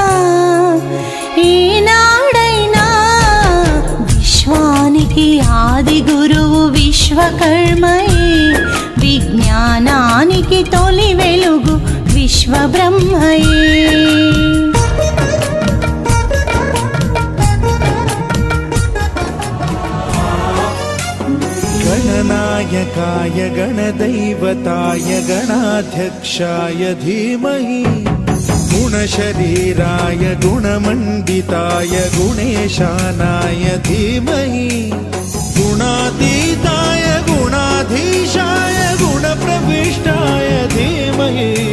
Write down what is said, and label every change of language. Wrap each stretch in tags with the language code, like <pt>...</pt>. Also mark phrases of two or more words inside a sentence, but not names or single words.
<te>ఏనాడైనా విశ్వానికి ఆది గురువు విశ్వకర్మయే విజ్ఞానానికి తొలి వెలుగు విశ్వబ్రహ్మయే</te> <sa>गणनायकाय गणदैवताय गणाध्यक्षाय धीमहि गुणशरीराय गुणमण्डिताय गुणेशानाय धीमहि गुणातीताय गुणाधीशाय गुणप्रविष्टाय धीमहि</sa>